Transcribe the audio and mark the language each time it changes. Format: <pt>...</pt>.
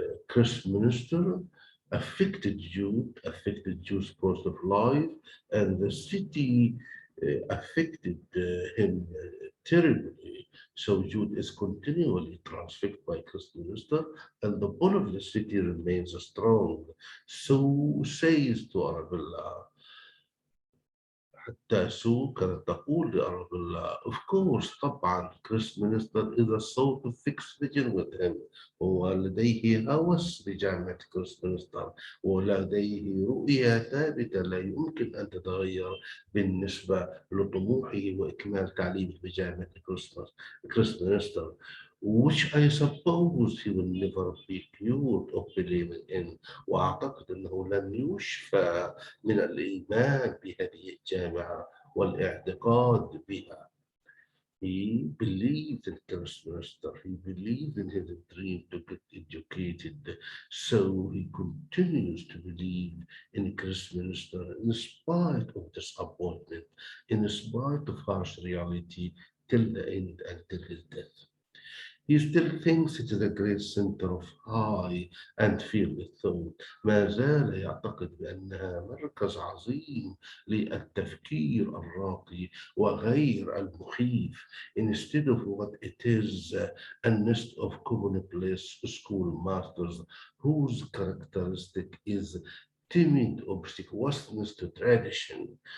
<en>Christminster affected Jude's course of life, and the city affected him terribly. So Jude is continually transfixed by Christminster, and the pull of the city remains strong. So says to Arabella,</en> <ar>تاسو كانت تقول لأرض الله</ar> <en>of course</en> <ar>طبعا كريس مينستر</ar> <en>is a sort of fixed vision with him</en> <ar>ولديه هوس لجامعة كريس مينستر ولديه رؤية ثابتة لا يمكن أن تتغير بالنسبة لطموحه وإكمال تعليمه بجامعة كريس مينستر</ar> <en>which I suppose he will never be cured of believing in</en> <ar>وأعتقد أنه لن يشفى من الإيمان بهذه الجامعة والاعتقاد بها.</ar> <en>He believed in Christminster. He believed in his dream to get educated. So he continues to believe in Christminster in spite of disappointment, in spite of harsh reality, till the end, until his death. He still thinks it is a great center of high and fearless thought.</en> <ar>ما زال يعتقد بأنها مركز عظيم للتفكير الراقي وغير المخيف.</ar> <en>Instead of what it is, a nest of commonplace schoolmasters whose characteristic is timid obsequiousness to tradition.</en>